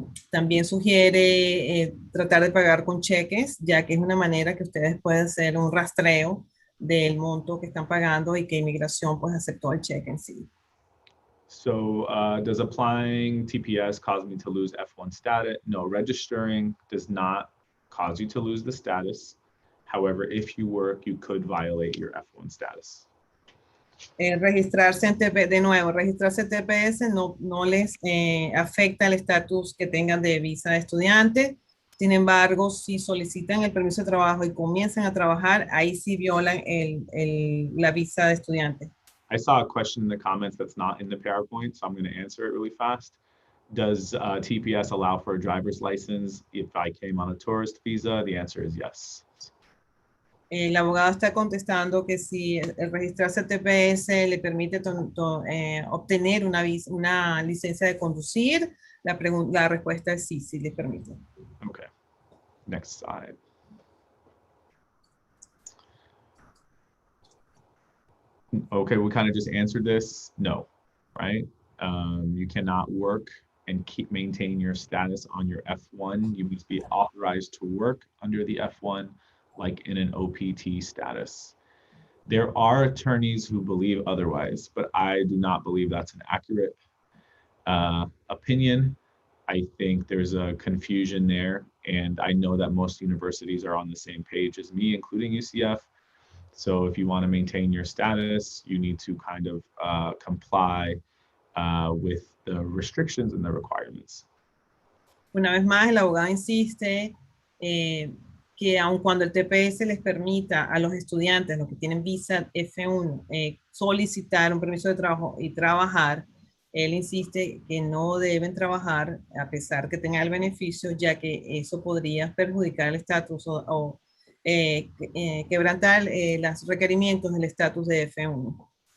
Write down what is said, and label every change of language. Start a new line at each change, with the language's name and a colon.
Spanish: También sugiere tratar de pagar con cheques, ya que es una manera que ustedes pueden hacer un rastreo del monto que están pagando y que inmigración pues aceptó el cheque en sí.
English: So does applying TPS cause me to lose F1 status? No, registering does not cause you to lose the status. However, if you work, you could violate your F1 status.
Spanish: Registrarse en TPS, de nuevo, registrarse en TPS no les afecta el estatus que tengan de visa de estudiante. Sin embargo, si solicitan el permiso de trabajo y comienzan a trabajar, ahí sí violan la visa de estudiante.
English: I saw a question in the comments that's not in the PowerPoint, so I'm going to answer it really fast. Does TPS allow for a driver's license if I came on a tourist visa? The answer is yes.
Spanish: El abogado está contestando que si el registrarse al TPS le permite obtener una licencia de conducir, la respuesta es sí, sí le permite.
English: Okay, next slide. Okay, we kind of just answered this. No, right? You cannot work and maintain your status on your F1. You must be authorized to work under the F1. Like in an OPT status. There are attorneys who believe otherwise, but I do not believe that's an accurate opinion. I think there's a confusion there, and I know that most universities are on the same page as me, including UCF. So if you want to maintain your status, you need to kind of comply with the restrictions and the requirements.
Spanish: Una vez más, el abogado insiste que aun cuando el TPS les permita a los estudiantes, los que tienen visa F1, solicitar un permiso de trabajo y trabajar, él insiste que no deben trabajar a pesar que tengan el beneficio, ya que eso podría perjudicar el estatus o quebrantar los requerimientos del estatus de F1.